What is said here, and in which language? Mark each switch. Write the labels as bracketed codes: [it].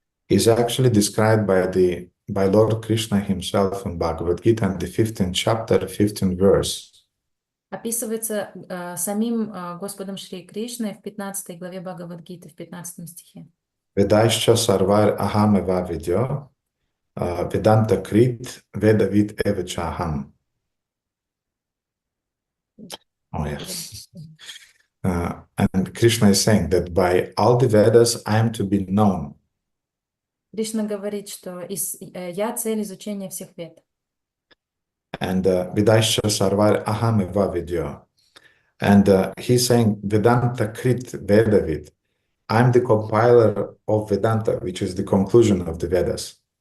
[en] is actually described by Lord Krishna himself in Bhagavad Gita in the 15th chapter, 15th verse. [ru] описывается самим Господом Шри Кришной в 15 главе Бхагавад-гиты, в 15 стихе. [sa] Vedaischa sarvar ahameva vidyo, vedanta krit vedavid evachaham. [en] Oh, yeah. And Krishna is saying that by all the Vedas I am to be known. [ru] Кришна говорит, что я цель изучения всех вед. [sa] And Vedaischa sarvar ahameva vidyo. [en] And he's saying [sa] Vedanta Krit Vedavid. [en] I'm the compiler of Vedanta, which is the conclusion of the Vedas.